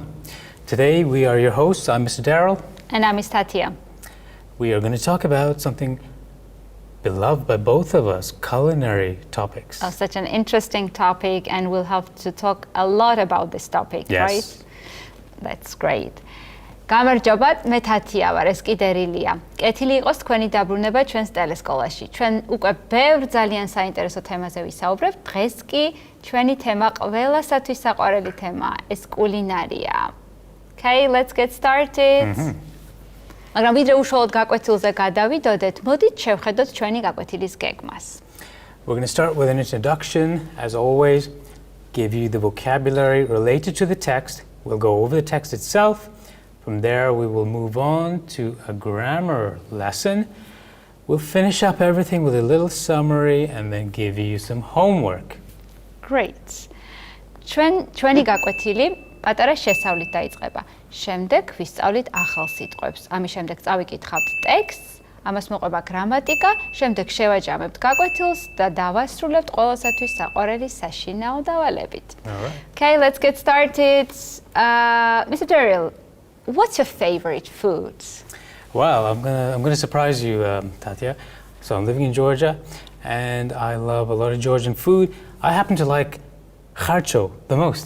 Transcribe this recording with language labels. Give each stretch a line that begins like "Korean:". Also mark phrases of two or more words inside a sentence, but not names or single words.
English: Today we are your hosts. I'm Mr. Daryl. And I'm Ms. Tatia. We are going to talk about something beloved by both of us, culinary topics. Oh, such an interesting topic, and we'll have to talk a lot about this topic, right? That's great.
Georgian: გამარჯობათ, მე თათია ვარ, ეს კიდე რილია. კეთილი იყოს თქვენი დაბრუნება ჩვენს ტელესკოლაში. ჩვენ უკვე ბევრ ძალიან საინტერესო თემაზე ვისაუბრებთ. დღეს კი ჩვენი თემა ყველასათვის საყვარელი თემაა, ეს კულინარია.
English: Okay, let's get started.
Georgian: მაგრამ ვიდრე უშუალოდ გაკვეთილზე გადავიდოდეთ, მოდით შევხედოთ ჩვენი გაკვეთილის გეგმას.
English: We're going to start with an introduction, as always, give you the vocabulary related to the text. We'll go over the text itself. From there, we will move on to a grammar lesson. We'll finish up everything with a little summary and then give you some homework. Great.
Georgian: ჩვენი გაკვეთილი პატარა შესავლით დაიწყება. შემდეგ ვისწავლით ახალ სიტყვებს. ამის შემდეგ წავიკითხავთ ტექსტს, ამას მოყვება გრამატიკა, შემდეგ შევაჯამებთ გაკვეთილს და დავასრულებთ ყველასათვის საყვარელი საშინაო დავალებით.
English: Okay, let's get started. Mr. Daryl, what's your favorite food? Well, I'm gonna surprise you, Tatia. So I'm living in Georgia, and I love a lot of Georgian food. I happen to like charcho the most.